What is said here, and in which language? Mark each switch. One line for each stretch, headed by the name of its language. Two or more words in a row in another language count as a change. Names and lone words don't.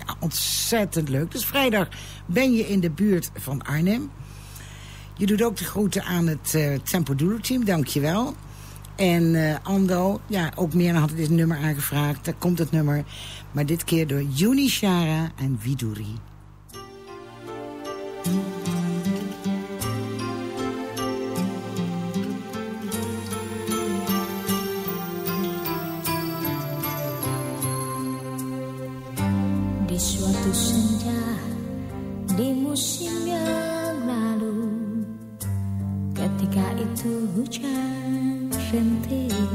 Dutch: Nou, ontzettend leuk. Dus vrijdag ben je in de buurt van Arnhem. Je doet ook de groeten aan het Tempo Dulu Team, dankjewel. En Ando, ja, ook meer had dit nummer aangevraagd. Daar komt het nummer. Maar dit keer door Juni Shara en Widuri.
Indonesian: Di suatu senja di musim yang lalu, ketika itu hujan rintik,